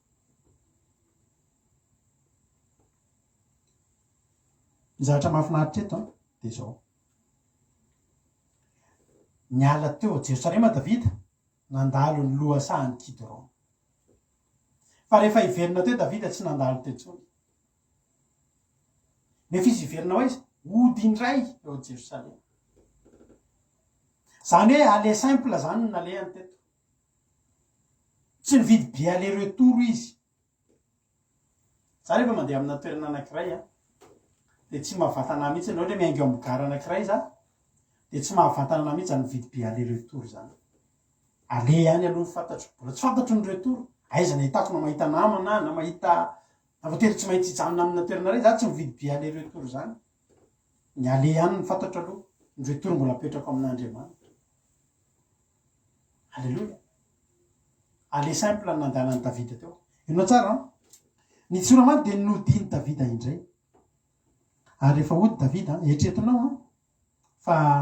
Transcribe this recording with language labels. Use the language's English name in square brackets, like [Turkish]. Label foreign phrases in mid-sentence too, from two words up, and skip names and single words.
[Malagasy] ny zavatra mahafinaritra eto dia zao niala teo Jerosalema Davida nandalo ny lohasahan'ny kidrona fa rehefa hiverina teo Davida tsy nandalo teo intsony nefa izy hiverina hoe izy ody indray eo Jerosalema zany hoe [French] aller simple [Malagasy] zany nalehany teto tsy nividy be [French] aller retour [Malagasy] izy za rehefa mandeha amina toerana anankiray dia tsy mahavatana mihitsy anao hoe miaingo amin'ny gara anankiray za dia tsy mahavatana ana mihitsy nividy be [French] aller retour [Malagasy] zany ale ihany aloha ny fantatro mbola tsy fantatro ny retour aiza nahitako na mahita namana na mahita na voatery tsy mahitsy hijanona amina toerana ray za tsy mividy be [French] aller retour [Malagasy] zany ny ale ihany ny fantatro aloha ny retour mbola apetrako amin'Andriamanitra halleloia [French] ale simple [Malagasy] nandehanany Davida teo inao tsara ny tsoramandry dia nodiny Davida indray ary rehefa ody Davida eritreretinao fa